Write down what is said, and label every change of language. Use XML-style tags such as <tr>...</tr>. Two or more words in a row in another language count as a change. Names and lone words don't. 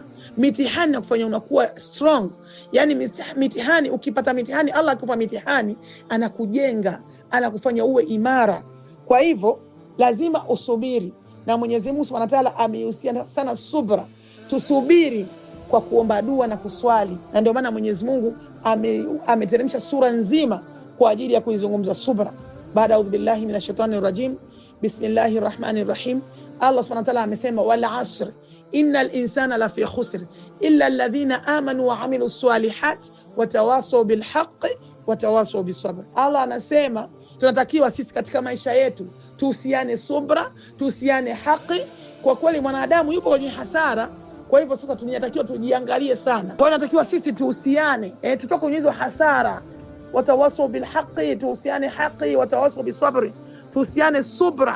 <sw>Mitihani inakufanya unakuwa strong. Yani mitihani, ukipata mitihani, Allah akupa mitihani, anakujenga, anakufanya uwe imara. Kwa hivyo lazima usubiri, na Mwenyezi Mungu</sw> <ar>سبحانه وتعالى</ar> <sw>amehusiana sana subra. Tusubiri kwa kuomba dua na kuswali, na ndio maana Mwenyezi Mungu ameteremsha sura nzima kwa ajili ya kuizungumza subra.</sw> <ar>Baada أعوذ بالله من الشيطان الرجيم بسم الله الرحمن الرحيم. الله سبحانه وتعالى amesema والعصر إن الإنسان لفي خسر إلا الذين آمنوا وعملوا الصالحات وتواصوا بالحق وتواصوا بالصبر.</ar> <sw>Allah anasema tunatakiwa sisi katika maisha yetu tuhusiane subra, tuhusiane haki. Kwa kweli mwanadamu yupo kwenye hasara. Kwa hivyo sasa tunatakiwa tujiangalie sana. Kwa hiyo natakiwa sisi tuhusiane, tutoke kwenye hizo hasara.</sw> <ar>وتواصوا بالحق,</ar> <sw>tuhusiane haki.</sw> <ar>وتواصوا بالصبر,</ar> <sw>tuhusiane subra.</sw>